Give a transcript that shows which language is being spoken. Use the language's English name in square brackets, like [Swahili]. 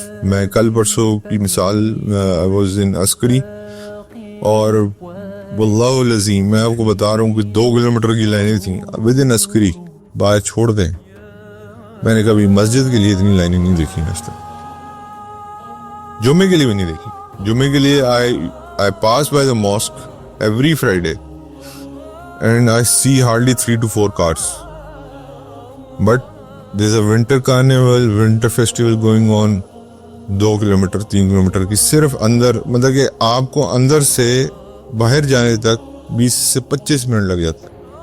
[Urdu] میں کل پرسوں کی مثال, [English] I was in [Urdu] عسکری, اور واللہ العظیم میں آپ کو بتا رہا ہوں کہ 2 کلومیٹر کی لائنیں تھیں [English] within [Urdu] عسکری. باہر چھوڑ دیں, میں نے کبھی مسجد کے لیے اتنی لائنیں نہیں دیکھی آج تک, جمعے کے لیے بھی نہیں دیکھی. جمعے کے لیے [English] I pass by the mosque every Friday and I see hardly 3 to 4 cars. But there's a winter carnival, winter festival going on [Urdu] 2 kilometre 3 kilometre کی صرف اندر, مطلب کہ آپ کو اندر سے باہر جانے تک 20 سے 25 منٹ لگ جاتا ہے.